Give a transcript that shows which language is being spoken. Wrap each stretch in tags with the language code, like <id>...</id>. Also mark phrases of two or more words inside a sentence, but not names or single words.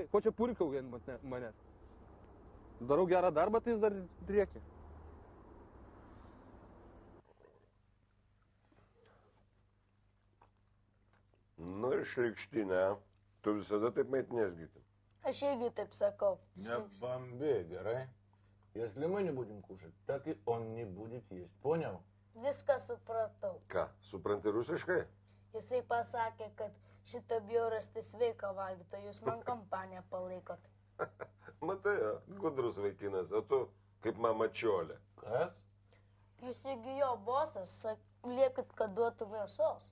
<lt>Ko čia purkau ant manęs? Darau gerą darbą, tai jis dar driekia. Nu ir šlikštinė, tu visada taip maitinės gytim. Aš irgi taip sakau.</lt> <ru>Не бомби, gerai? Если мы не будем кушать, так и он не будет есть. Понял?</ru> <lt>Viską supratau. Ką, supranti rusiškai? Jisai pasakė, kad šitą bjaurastį sveika valgyti, o jūs man kompaniją palaikot. Matai, gudrus vaikinas, o tu kaip mama čiolė. Kas? Jūs igi jo bosas, liepkit, kad duotų mėsos.</lt>